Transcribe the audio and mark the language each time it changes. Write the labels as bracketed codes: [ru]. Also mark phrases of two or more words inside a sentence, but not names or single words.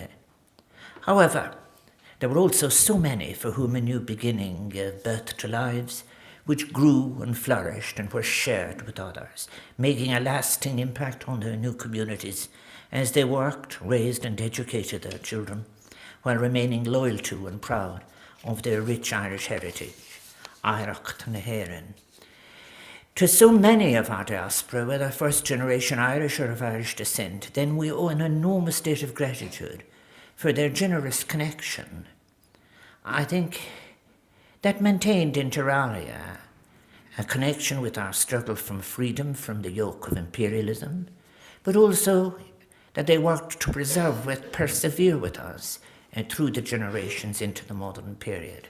[en] However, there were also so many for whom a new beginning gave birth to lives which grew and flourished and were shared with others, making a lasting impact on their new communities as they worked, raised and educated their children, while remaining loyal to and proud of their rich Irish heritage, [ga] Aireacht na hÉireann. [en] To so many of our diaspora, whether first generation Irish or of Irish descent, then we owe an enormous debt of gratitude for their generous connection. I think that maintained inter alia a connection with our struggle from freedom from the yoke of imperialism, but also that they worked to preserve and persevere with us through the generations into the modern period.